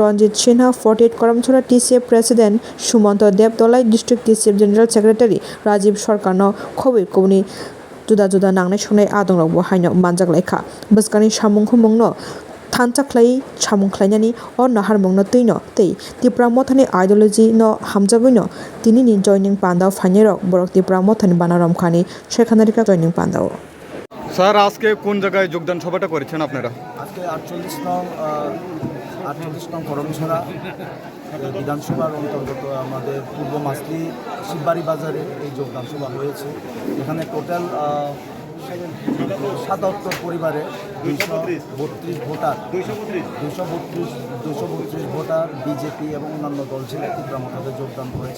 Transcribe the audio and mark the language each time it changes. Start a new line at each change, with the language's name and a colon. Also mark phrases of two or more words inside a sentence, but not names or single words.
Kok Borok: Ranjit Sinha 48 Koramchora TCF President Sumanto Debdolai District TCF
English: General Secretary
Kok Borok: Rajiv Sarkarno khobi kubuni juda nangnai songnai adongrok bohaino manjaklaikha buskani samungkhumungno thanchaklai samungkhlainani or naharmungno tuino tei tipra mothani ideology no hamjagoino tinini joining pandao phainirok borok tipra mothani banaram khani sekhanarika joining pandao
Bangla: স্যার আজকে কোন জায়গায় যোগদান সভাটা করেছেন আপনারা? আজকে 48 নং করমছড়া বিধানসভার অন্তর্গত আমাদের পূর্ব মাসলি শিববাড়ি বাজারে এই যোগদান সভা হয়েছে। এখানে টোটাল 77 পরিবারে 232 ভোটার 232 ভোটার বিজেপি এবং অন্যান্য দল ছেড়ে ত্রিপুরা মতাতে যোগদান করেছেন।